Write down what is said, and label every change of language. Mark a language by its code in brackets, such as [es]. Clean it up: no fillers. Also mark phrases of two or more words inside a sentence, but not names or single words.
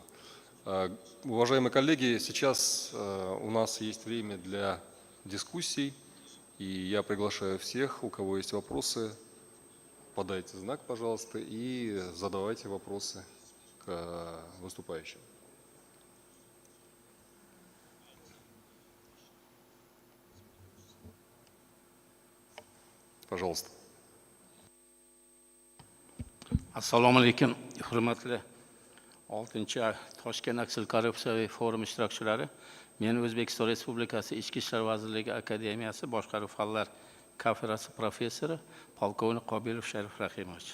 [ru] Уважаемые коллеги, сейчас у нас есть время для дискуссий, и я приглашаю всех, у кого есть вопросы, подайте знак, пожалуйста, и задавайте вопросы к выступающим. Пожалуйста. [uz] Assalomu alaykum, hurmatli 6-chi Toshkent Aksilkorrupsiya Forumi ishtirokchilari. Men O'zbekiston Respublikasi Ichki ishlar vazirligi akademiyasi boshqaruv fanlar kafedrasi professori polkovnik Qobilov Sharif Rahimovich.